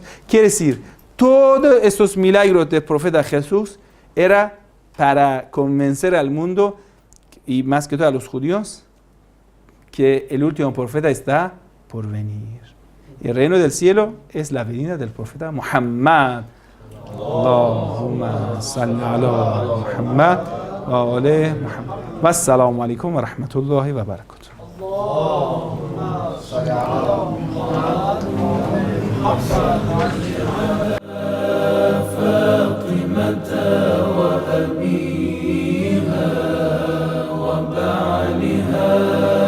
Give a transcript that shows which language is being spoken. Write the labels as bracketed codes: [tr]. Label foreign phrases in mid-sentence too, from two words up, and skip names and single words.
[es] Quiere decir, todos estos milagros del profeta Jesús era para convencer al mundo, y más que todo a los judíos, que el último profeta está por venir. El reino del cielo es la venida del profeta Muhammad. [ar] اللهم صل على محمد وعلى محمد. والسلام عليكم ورحمة الله وبركاته. اللهم صل على محمد وعلى فاطمة وأبيها وبعلها